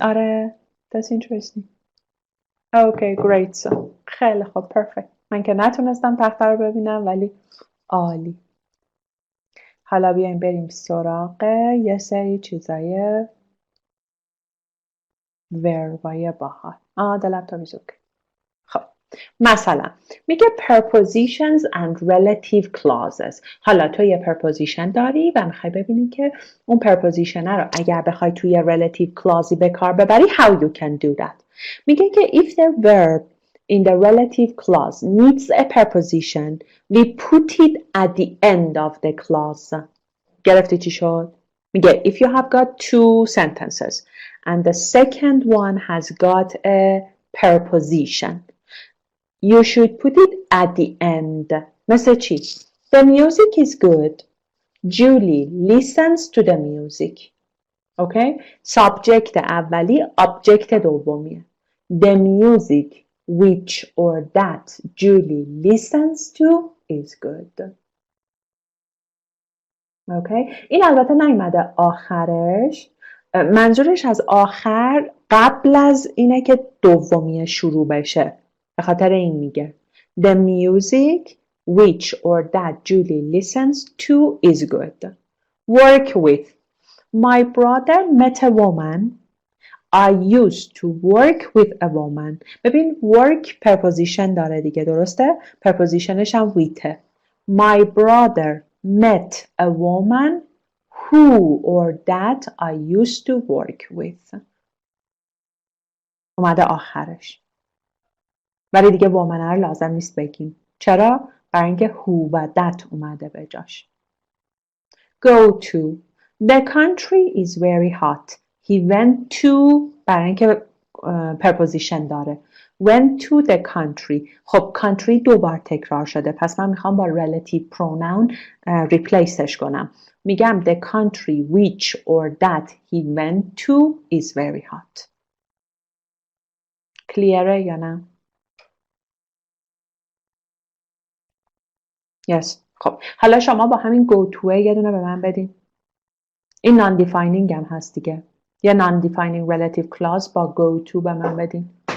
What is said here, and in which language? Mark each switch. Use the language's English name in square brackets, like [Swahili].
[English] آره that's interesting. Okay great. [Persian] So خیلی خوب perfect. من که نتونستم تخته رو ببینم ولی عالی. حالا بیایم بریم سراغ یه سری چیزای وربای باحال. [English] the laptop is okay. [Persian] خب مثلا میگه [English] prepositions and relative clauses. [Persian] حالا تو یه preposition داری و میخوای ببینی که اون preposition رو اگر بخوای توی relative clause به کار ببری [English] how you can do that. [Persian] میگه که [English] if the verb in the relative clause needs a preposition we put it at the end of the clause. [Persian] گرفتی چی شد؟ میگه [English] if you have got two sentences and the second one has got a preposition you should put it at the end. [Persian] مثل چی؟ [English] The music is good. Julie listens to the music. Okay? Subject [Persian] اولی object دومیه. [English] The music which or that Julie listens to is good. [Persian] Okay? این البته نیومده آخرش. منظورش از آخر قبل از اینه که دومیه شروع بشه. به خاطر این میگه [English] The music which or that Julie listens to is good. Work with. My brother met a woman. I used to work with a woman. [Persian] ببین work preposition داره دیگه درسته؟ prepositionش هم withه. [English] My brother met a woman who or that I used to work with. [Persian] اومده آخرش. ولی دیگه woman رو لازم نیست بگیم. چرا؟ برای اینکه who و that اومده به جاش. [English] Go to. The country is very hot. He went to [Persian] برای اینکه [English] preposition داره. went to the country. [Persian] خب country 2 بار تکرار شده، پس من میخوام با relative pronoun replaceش کنم. میگم [English] the country which or that he went to is very hot. [Persian] کلیره یا نه؟ yes. خب حالا شما با همین go to یه دونه به من بدین. این non-defining هم هست دیگه. یه non-defining relative clause با go to به من بدین.